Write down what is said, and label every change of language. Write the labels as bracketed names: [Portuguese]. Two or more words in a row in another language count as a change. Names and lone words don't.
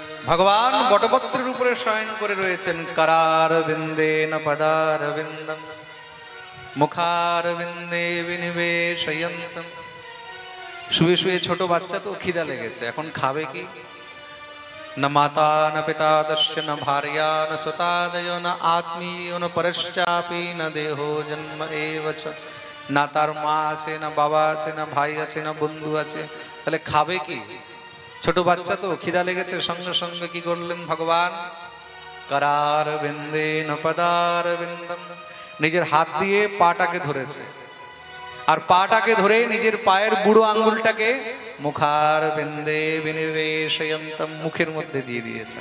[Bangla] ভগবান বটপত্রের উপরে শয়ন করে রয়েছেন। [Sanskrit] কারার বিন্দে ন পদার বিন্দম মুখার বিন্দে বিনিবেশয়ন্তম। [Bangla] শুয়ে শুয়ে ছোট বাচ্চা তো খিদা লেগেছে, এখন খাবে কি? [Sanskrit] न माता न पिता दस्य न भार्या न सुतादय न आत्मीय न परश्चापि न देहो जन्म एव च। [Bangla] না তার মা আছে, না বাবা আছে, না ভাই আছে, না বন্ধু আছে, তাহলে খাবে কি? ছোট বাচ্চা তো খিদা লেগেছে, সঙ্গে সঙ্গে কি করলেন ভগবান? [Sanskrit] করার বিন্দে ন পদার বিন্দম, [Bangla] নিজের হাত দিয়ে পাটাকে ধরেছে, আর পাটাকে ধরে নিজের পায়ের বুড়ো আঙ্গুলটাকে [Sanskrit] মুখার বিন্দে বিনিবেশয়ন্তম, [Bangla] মুখের মধ্যে দিয়ে দিয়েছেন।